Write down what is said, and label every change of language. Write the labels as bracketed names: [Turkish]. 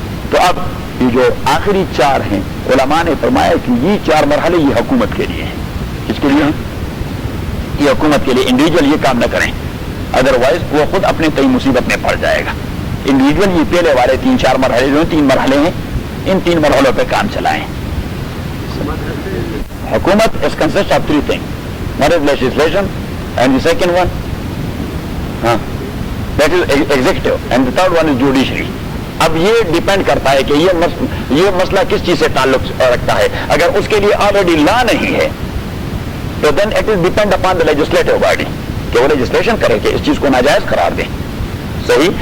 [Urdu] تو اب یہ جو آخری 4 ہیں, علماء نے فرمایا کہ یہ 4 مرحلے یہ حکومت کے لیے ہیں. کس کے لیے ہیں؟ یہ حکومت کے لیے. انڈیویجول یہ کام نہ کریں, ادروائز وہ خود اپنے کئی مصیبت میں پڑ جائے گا. انڈیویجول یہ پہلے والے 3-4 مرحلے جو 3 مرحلے ہیں, ان 3 مرحلوں پہ کام چلائیں. [English] حکومت is consist of 3 things. One is legislation and the second one that is executive and the third one is judiciary. [Urdu] اب یہ ڈیپینڈ کرتا ہے کہ یہ مسئلہ کس چیز سے تعلق رکھتا ہے. اگر اس کے لیے آلریڈی لا نہیں ہے تو [English] then it is depend upon the legislative body [Urdu] کہ وہ لیجسلیشن کرے کہ اس چیز کو ناجائز قرار دیں. صحیح.